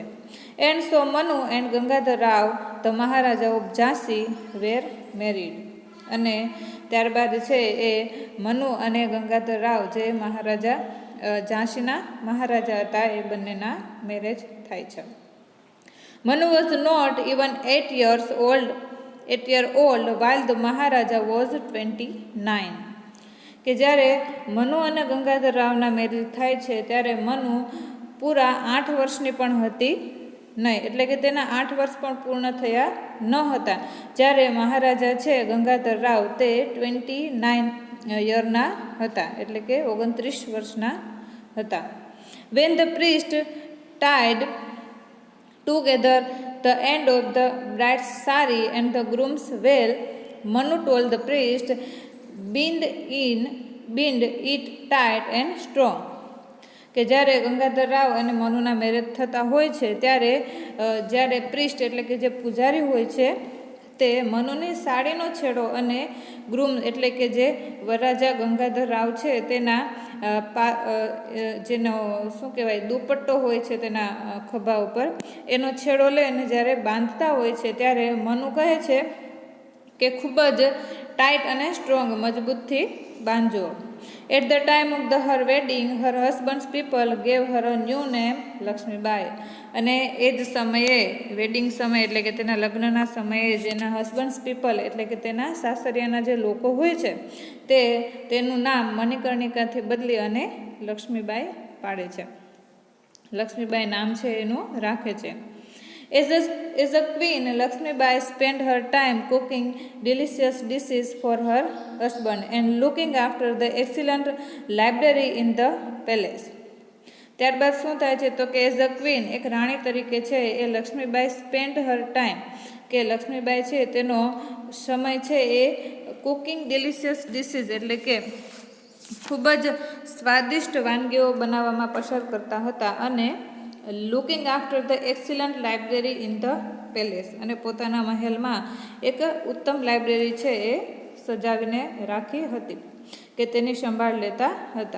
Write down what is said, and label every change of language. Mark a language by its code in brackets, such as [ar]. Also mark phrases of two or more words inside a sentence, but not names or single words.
[en] And so Manu and Gangadhar Rao the Maharaja of Jhansi were married [gu] વેર મેરીડ, અને ત્યારબાદ છે એ મનુ અને ગંગાધર રાવ જે મહારાજા ઝાંસીના મહારાજા હતા એ બંનેના મેરેજ થાય છે. [en] Manu was not even 8 year old while the Maharaja was 29. [gu] કે જ્યારે મનુ અને ગંગાધર રાવના મેરેજ થાય છે ત્યારે મનુ પૂરા 8 વર્ષની પણ હતી નહીં, એટલે કે તેના 8 વર્ષ પણ પૂર્ણ થયા ન હતા જ્યારે મહારાજા છે ગંગાધર રાવ તે 29 યરના હતા, એટલે કે 29 વર્ષના હતા. [en] When the priest tied together the end of the bride's sari and the groom's veil, Manu told the priest, bind it tight and strong. [gu] કે જ્યારે ગંગાધર રાવ અને મનુના મેરેજ થતા હોય છે ત્યારે જ્યારે પ્રિસ્ટ એટલે કે જે પૂજારી હોય છે તે મનુની સાડીનો છેડો અને ગ્રૂમ એટલે કે જે વરરાજા ગંગાધર રાવ છે તેના જેનો શું કહેવાય દુપટ્ટો હોય છે તેના ખભા ઉપર એનો છેડો લે અને જ્યારે બાંધતા હોય છે ત્યારે મનુ કહે છે કે ખૂબ જ ટાઈટ અને સ્ટ્રોંગ મજબૂતથી બાંધજો. [en] At the time of her wedding, her husband's people gave her a new name, [gu] લક્ષ્મીબાઈ. અને એ જ સમયે વેડિંગ સમયે એટલે કે તેના લગ્નના સમયે જેના [en] husband's people [gu] એટલે કે તેના સાસરિયાના જે લોકો હોય છે તેનું નામ મણિકર્ણિકાથી બદલી અને લક્ષ્મીબાઈ પાડે છે. લક્ષ્મીબાઈ નામ છે એનું રાખે છે. [en] As a queen, Lakshmibai spent her time cooking delicious dishes for her husband and looking after the excellent library in the palace. [gu] ત્યારબાદ શું થાય છે તો કે [en] as a queen [gu] એક રાણી તરીકે છે એ લક્ષ્મીબાઈ [en] spend her time [gu] કે લક્ષ્મીબાઈ છે તેનો સમય છે એ [en] cooking delicious dishes [gu] એટલે કે ખૂબ જ સ્વાદિષ્ટ વાનગીઓ બનાવવામાં પસાર કરતા હતા અને [en] looking after the excellent library in the palace [gu] અને પોતાના મહેલમાં એક ઉત્તમ લાઇબ્રેરી છે એ સજાવીને રાખી હતી કે તેની સંભાળ લેતા હતા.